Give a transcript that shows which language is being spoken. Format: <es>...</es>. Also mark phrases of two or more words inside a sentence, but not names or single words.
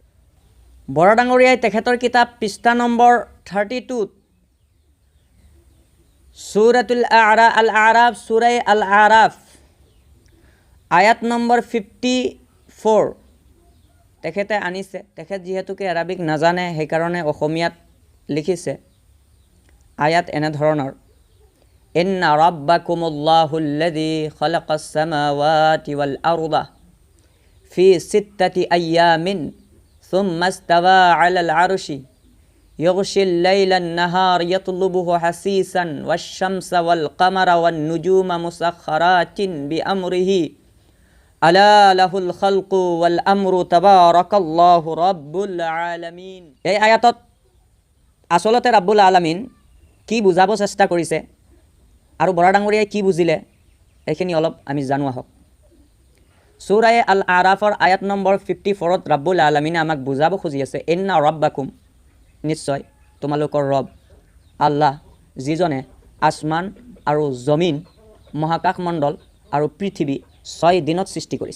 <as>বৰা ডাঙৰীয়াই তেখেতৰ কিতাপ পৃষ্ঠা নম্বৰ 32ত সূৰাতুল আৰাফ সূৰাই আল আৰাফ আয়াত নম্বৰ 54 তেখেতে আনিছে। তেখেত যিহেতুকে আৰবিক নাজানে, সেইকাৰণে অসমীয়াত লিখিছে। আয়াত এনেধৰণৰ,</as> <ar>إن ربكم الله الذي خلق السماوات والأرض في ستة أيام ثم استوى على العرش يغشي الليل النهار يطلبه حثيثا والشمس والقمر والنجوم مسخرات بأمره ألا له الخلق والأمر تبارك الله رب العالمين।</ar> <as>এই আয়াতত আসলতে</as> <ar>رب العالمين</ar> <as>কি বুজাব চেষ্টা কৰিছে আৰু বৰা ডাঙৰীয়াই কি বুজিলে, এইখিনি অলপ আমি জানো আহক। সূৰাই আল আৰাফৰ আয়াত নম্বৰ 54ত</as> <ar>رب العالمين</ar> <as>আমাক বুজাব খুজি আছে,</as> <ar>إن ربكم,</ar> <as>নিশ্চয় তোমালোকৰ ৰব আল্লাহ, যিজনে আসমান আৰু জমিন, মহাকাশ মণ্ডল আৰু পৃথিৱী 6 দিনত সৃষ্টি কৰিছে।</as>